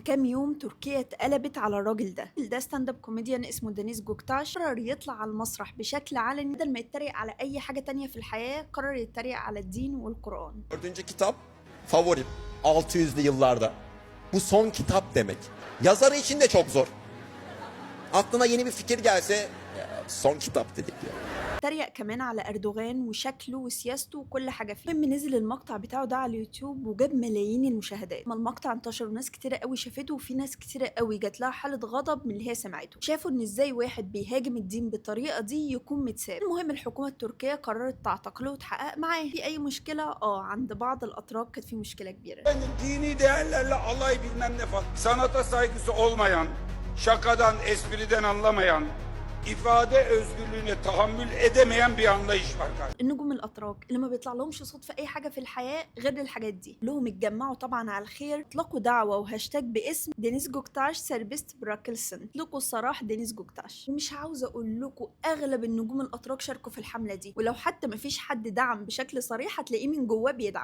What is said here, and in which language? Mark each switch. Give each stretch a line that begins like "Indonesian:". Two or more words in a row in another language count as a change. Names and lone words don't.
Arabic: كام يوم تركيا اتقلبت على الراجل ده
English: stand up comedian
Arabic: اسمه دينيس جوكتاش. قرر يطلع على المسرح بشكل علني بدل ما يتريق على اي حاجة تانية في الحياة، قرر يتريق على الدين والقرآن.
Turkish: Dördüncü kitap favorim 600'lü yıllarda. Bu son kitap demek. Yazarı için de çok zor. Aklına yeni bir fikir gelse son kitap dedik ya.
Arabic: اتريق كمان على اردوغان وشكله وسياسته وكل حاجه فيه. المهم نزل المقطع بتاعه ده على اليوتيوب وجاب ملايين المشاهدات. ما المقطع انتشر وناس كتيره قوي شافته، وفي ناس كتيره قوي جات لها حاله غضب من اللي هي سمعته. شافوا ان ازاي واحد بيهاجم الدين بالطريقه دي يكون متساب. المهم الحكومه التركيه قررت تعتقله وتحقق معاه. في اي مشكله؟ عند بعض الاتراك كانت في مشكله كبيره.
Turkish: Efendim dini değerlerle alay bilmem ne falan. Sanata saygısı olmayan, şakadan, espriden anlamayan, ifade özgürlüğüne tahammül edemeyen bir anlayış var kardeşim.
Arabic: النجوم الاتراك اللي ما بيطلع لهمش صوت في اي حاجه في الحياه غير الحاجات دي، لهم اتجمعوا طبعا على الخير، اطلقوا دعوه وهاشتاج باسم دينيس جوكتاش
Turkish: serbest bırakılsın,
Arabic: اطلقوا السراح دينيس جوكتاش. ومش عاوزه اقول لكم اغلب النجوم الاتراك شاركوا في الحمله دي، ولو حتى ما فيش حد دعم بشكل صريح هتلاقيه من جواه بيدعم.